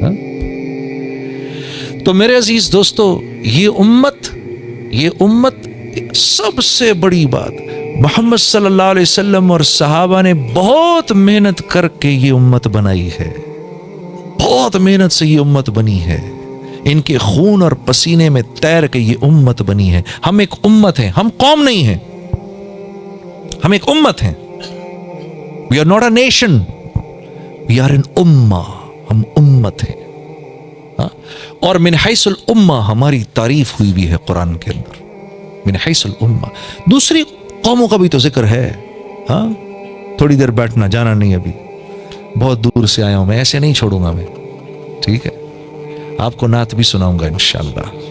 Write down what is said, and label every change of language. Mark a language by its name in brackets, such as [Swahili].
[Urdu] ہاں تو میرے عزیز دوستو، یہ امت سب سے بڑی بات، محمد صلی اللہ علیہ وسلم اور صحابہ نے بہت محنت کر کے یہ امت بنائی ہے. بہت محنت سے یہ امت بنی ہے. ان کے خون اور پسینے میں تیر کے یہ امت بنی ہے. ہم ایک امت ہیں، ہم قوم نہیں ہیں، ہم ایک امت ہیں. [English] We are not a nation, we are an ummah. [Urdu] ہم امت ہیں. اور من حیث الامہ ہماری تعریف ہوئی بھی ہے قرآن کے اندر. من حیث الامہ دوسری قوموں کا بھی تو ذکر ہے. ہاں تھوڑی دیر بیٹھنا، جانا نہیں، ابھی بہت دور سے آیا ہوں میں، ایسے نہیں چھوڑوں گا میں. ٹھیک ہے، آپ کو نعت بھی سناؤں گا انشاءاللہ.